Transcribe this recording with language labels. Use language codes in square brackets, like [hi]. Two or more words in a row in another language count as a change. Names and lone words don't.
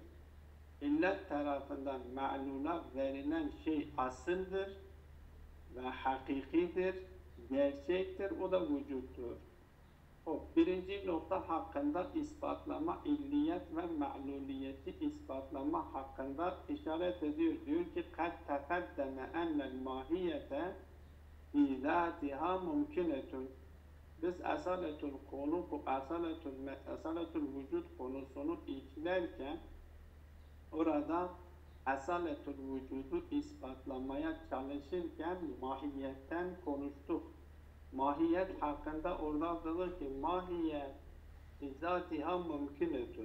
[tr] İllet tarafından ma'lula verilen şey asıldır ve hakikidir, gerçektir, o da vücuttur. O birinci nokta hakkında ispatlama, illiyet ve ma'luliyeti ispatlama hakkında işaret ediyor. Diyor ki [ar] قَدْ تَقَدَّمَ اَنَّ الْمَاهِيَّةَ فِي ذَاتِهَا مُمْكِنَةٌ. [tr] Biz asaletül vücut konusunu işlerken orada asaletül vücudu ispatlamaya çalışırken mahiyetten konuştuk. Mahiyet hakkında orada dedi ki mahiyet [ar] ذاتها ممكنة.